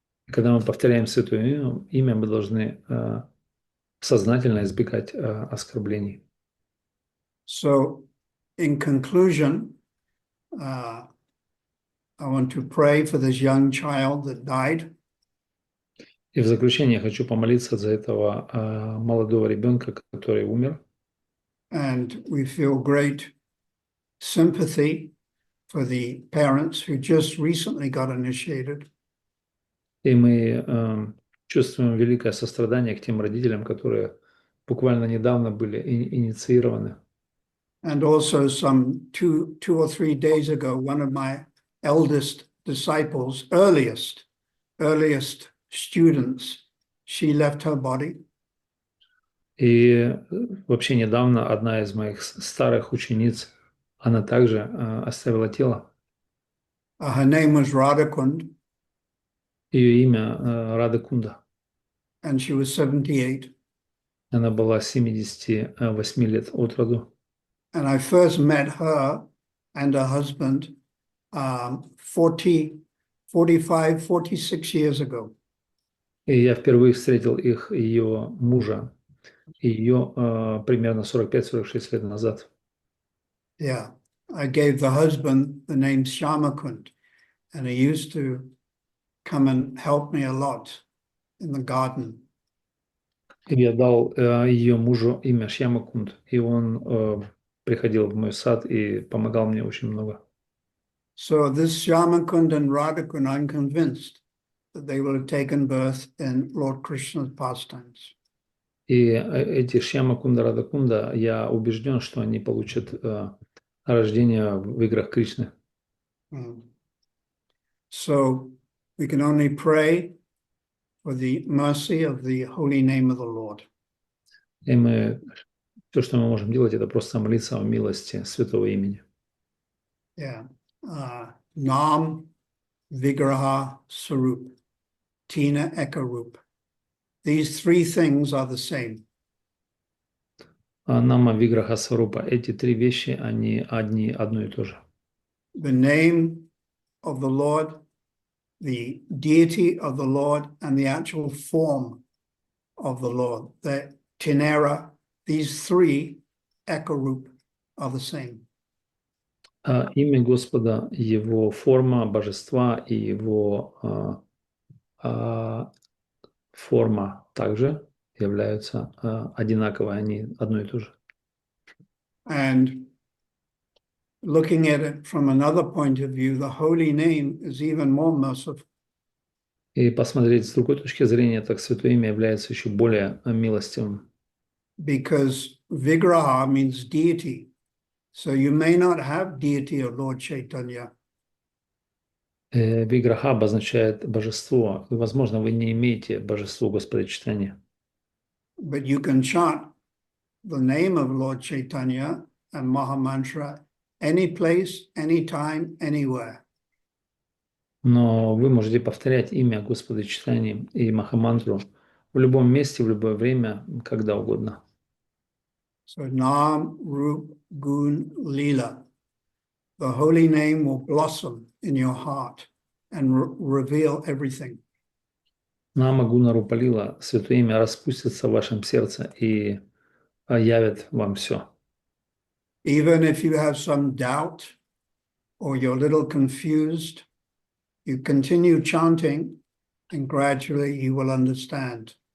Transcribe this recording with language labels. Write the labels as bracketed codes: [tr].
[ru] Когда мы повторяем святое имя, мы должны сознательно избегать оскорблений. [en] So, in conclusion, I want to pray for this young child that died. [ru] И в заключение я хочу помолиться за этого молодого ребенка, который умер. [en] And we feel great sympathy for the parents who just recently got initiated. [ru] И мы чувствуем великое сострадание к тем родителям, которые буквально недавно были инициированы. [en] And also some two or three days ago, one of my eldest disciples, earliest students, she left her body. [ru] И вообще недавно одна из моих старых учениц, она также оставила тело. [en] Her name was Radhakund. [ru] Ее имя Рада Кунда. [en] And she was 78. [ru] Она была 78 лет от роду. [en] And I first met her and her husband 45, 46 years ago. [ru] И я впервые встретил ее мужа, ее примерно 45-46 лет назад. [en] Yeah, I gave the husband the name Shyamakund, and he used to come and help me a lot in the garden. [ru] И я дал ее мужу имя Шьямакунд, и он приходил в мой сад и помогал мне очень много. [en] So this Shyamakund and Radhakund, I'm convinced that they will have taken birth in Lord Krishna's pastimes. [ru] И эти Шьямакунда, Радакунда, я убежден, что они получат рождение в играх Кришны. [en] So we can only pray for the mercy of the holy name of the Lord. [ru] И все, что мы можем делать, это просто молиться о милости святого имени. [bn] Yeah. Nam, Vigraha, Sarup, Tina, Ekarup. [en] These three things are the same. [ru] Нама, Виграха, Сварупа. Эти три вещи, они одно и то же. [en] The name of the Lord, the deity of the Lord, and the actual form of the Lord, the Tinera, these three, Ekarup, are the same. [ru] Имя Господа, Его форма божества и Его форма также являются одинаковые, они одно и то же. [en] And looking at it from another point of view, the holy name is even more merciful. [ru] И посмотреть с другой точки зрения, так Святое Имя является еще более милостивым. [en] Because Vigraha means deity. So you may not have deity of Lord Chaitanya, [ru] Виграха обозначает божество. И, возможно, вы не имеете божество Господа Читания. [en] but you can chant the name of Lord Chaitanya and Mahamantra any place, anytime, anywhere. [ru] Но вы можете повторять имя Господа Читания и Махамантру в любом месте, в любое время, когда угодно. [en] So Nam, Rup, Gun, Lila. The holy name will blossom in your heart and reveal everything. [ru] Нама Гуна Рупалила, Святое Имя распустится в вашем сердце и явит вам все. [en] Even if you have some doubt or you're a little confused, you continue chanting and gradually you will understand.